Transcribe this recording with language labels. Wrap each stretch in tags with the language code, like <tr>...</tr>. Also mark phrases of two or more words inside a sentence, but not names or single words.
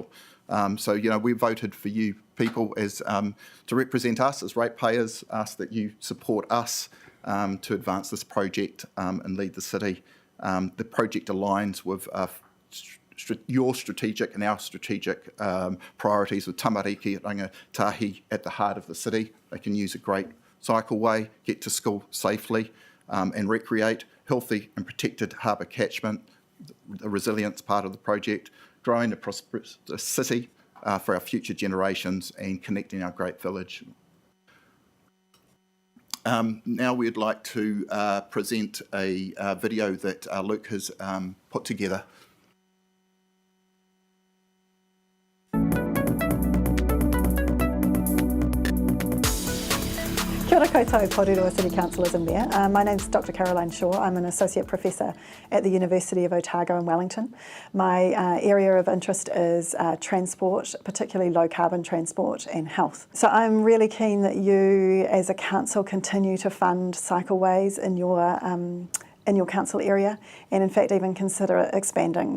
<en>So, we voted for you people as to represent us as ratepayers, ask that you support us to advance this project and lead the city. The project aligns with your strategic and our strategic priorities with</en> <mi>tamariki rangatahi</mi> <en>at the heart of the city. They can use a great cycleway, get to school safely and recreate, healthy and protected harbour catchment, the resilience part of the project, growing a prosperous city for our future generations and connecting our great village. Now we'd like to present a video that Luke has put together.</en> <mi>Kia ora koutou,</mi> <en>Porirua City Councillors and Mayor. My name's Dr. Caroline Shaw. I'm an Associate Professor at the University of Otago in Wellington. My area of interest is transport, particularly low carbon transport and health. So I'm really keen that you as a council continue to fund cycleways in your council area, and in fact even consider expanding.</en>